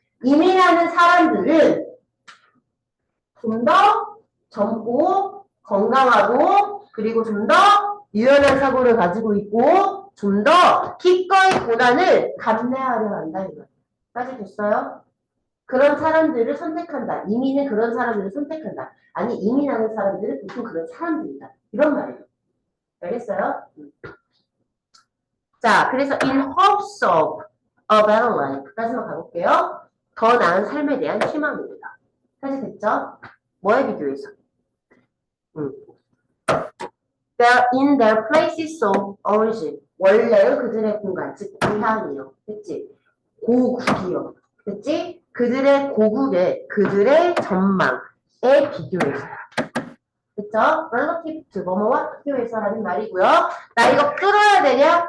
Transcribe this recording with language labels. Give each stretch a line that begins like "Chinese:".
Korean: 이민하는 사람들은 좀 더 젊고, 건강하고, 그리고 좀 더 유연한 사고를 가지고 있고, 좀 더 기꺼이 고난을 감내하려 한다, 이거. 까지 됐어요? 그런 사람들을 선택한다. 이민은 그런 사람들을 선택한다. 아니, 이민하는 사람들은 보통 그런 사람들이다. 이런 말이에요. 알겠어요? 자, 그래서
English: in hopes of a better life
Korean: 까지만 가볼게요. 더 나은 삶에 대한 희망입니다. 까지 됐죠? 뭐에 비교해서?
English: They're in their places of origin.
Korean: 원래 그들의 공간, 즉 고향이요. 그치? 고국이요. 그치? 그들의 고국에, 그들의 전망에 비교해서. 그쵸? relative to 뭐뭐와 비교해서라는 말이고요. 나 이거 끌어야 되냐?